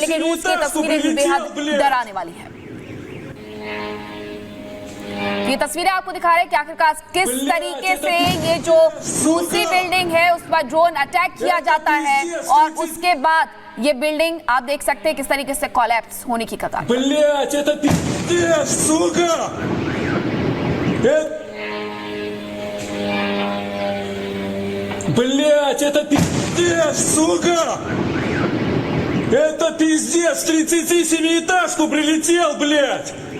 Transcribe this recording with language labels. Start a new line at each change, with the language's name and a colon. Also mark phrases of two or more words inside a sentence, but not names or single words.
Hindi: लेकिन रूस की तस्वीरें भी बेहद डराने वाली है। ये तस्वीरें आपको दिखा रहे हैं कि आखिरकार किस तरीके से ये जो दूसरी बिल्डिंग है उस पर
English: drone attack
Hindi: किया जाता है और उसके बाद ये बिल्डिंग आप देख सकते हैं किस तरीके से कोलैप्स होने की कगार।
Russian: Блять, это пиздец, сука! Это пиздец, 37-этажку прилетел, блять!